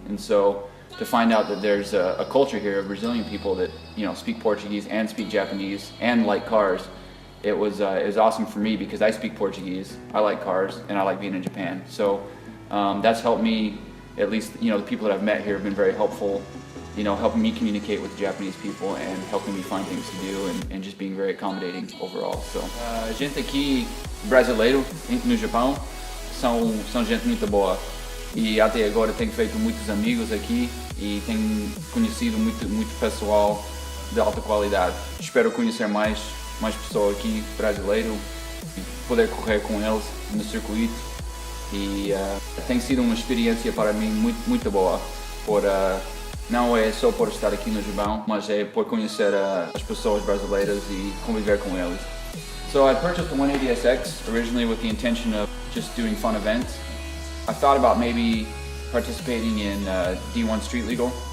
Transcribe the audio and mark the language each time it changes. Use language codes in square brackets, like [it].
[en] And so to find out that there's a culture here of Brazilian people that, you know, speak Portuguese and speak Japanese and like cars, it was awesome for me because I speak Portuguese, I like cars, and I like being in Japan. So that's helped me, at least, you know, the people that I've met here have been very helpful, you know, helping me communicate with Japanese people and helping me find things to do, and just being very accommodating overall. [pt] So, gente aqui brasileiro no Japão são gente muito boa, e até agora tenho feito muitos amigos aqui e tenho conhecido muito pessoal de alta qualidade. Espero conhecer mais pessoas aqui brasileiro e poder correr com eles no circuito, e tem sido uma experiência para mim muito boa. Não é só por estar aqui no Japão, mas é por conhecer as pessoas brasileiras e conviver com eles. [en] So I purchased the 180SX originally with the intention of just doing fun events. I thought about maybe participating in D1 Street Legal.